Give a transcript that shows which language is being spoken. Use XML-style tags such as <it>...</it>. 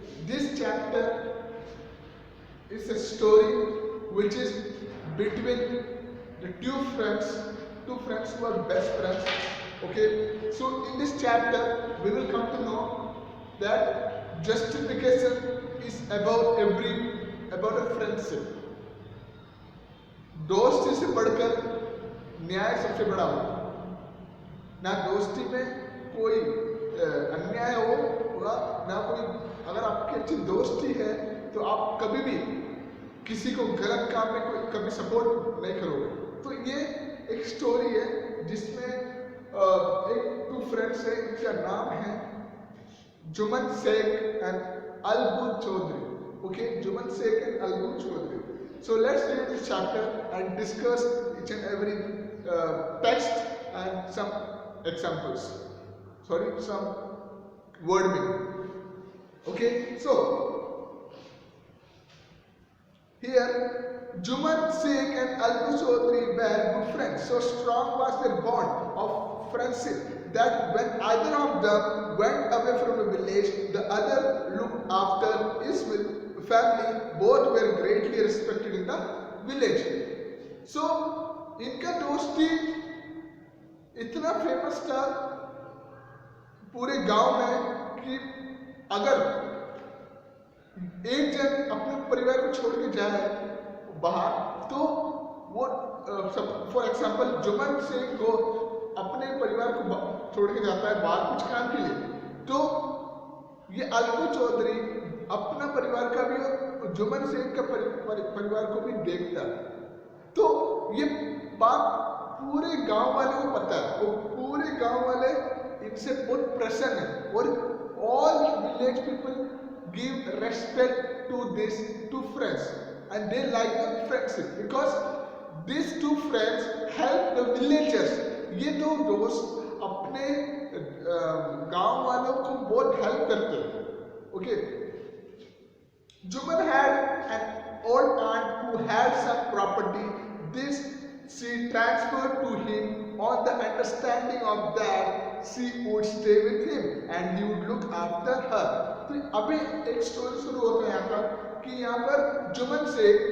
<en>This chapter is a story which is between the two friends who are best friends. Okay. So in this chapter we will come to know that justification is about a friendship.</en> <hi>दोस्ती से बढ़कर न्याय सबसे बड़ा होगा। ना दोस्ती में कोई अन्याय होगा, ना कोई, अगर आपकी अच्छी दोस्ती है तो आप कभी भी किसी को गलत काम में कोई कभी सपोर्ट नहीं करोगे। तो ये एक स्टोरी है जिसमें एक टू फ्रेंड्स है, इनका नाम है Juman Sheikh and Algu Chaudhary. Okay, Juman Sheikh and Algu Chaudhary.</hi> <en>So let's read this chapter and discuss each and every text and some examples. Sorry, some word meaning. Okay, so here Juman Sheikh and Albu Chaudhary were good friends. So strong was their bond of friendship that when either of them went away from the village, the other looked after his family. Both were greatly respected in the village.</en> <hi>So इनका दोस्ती इतना famous था पूरे गांव में कि अगर एक जन अपने परिवार को छोड़ के जाए बाहर तो वो फॉर एग्जाम्पल जुमन शेख को अपने परिवार को छोड़ के जाता है बाहर कुछ काम के लिए, तो ये अलगू चौधरी अपना परिवार का भी और जुमन शेख का परिवार को भी देखता है। तो ये बात पूरे गांव वालों को पता है, वो पूरे गांव वाले इनसे बहुत प्रसन्न है</hi> <en>और all village people give respect to this two friends and they like the friendship because this two friends help the villagers.</en> <hi>ये दो दोस्त अपने गांव वालों को बहुत हेल्प करते हैं।</hi> <en>Okay, Juman had an old aunt who had some property. This she transferred to him on the understanding of that she would stay with him and he would look after her.</en> <hi>तो अभी एक story शुरू होता है यहाँ पर कि यहाँ पर जुमन से</hi>